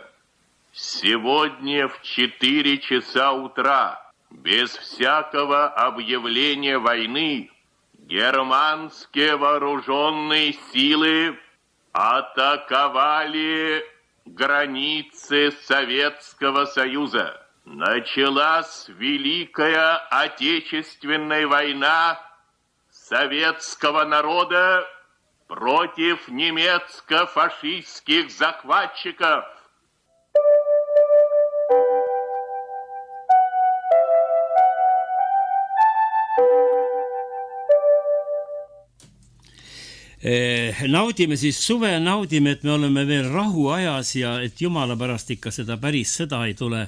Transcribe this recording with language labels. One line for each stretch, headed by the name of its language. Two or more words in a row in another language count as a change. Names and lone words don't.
Russian: Сегодня в 4 часа утра, без всякого объявления войны, германские вооруженные силы атаковали границы Советского Союза. Началась Великая Отечественная война советского народа против немецко-фашистских захватчиков.
Estonian: Naudime siis suve, naudime, et me oleme veel rahuajas ja et jumala pärast ikka seda päris sõda ei tule.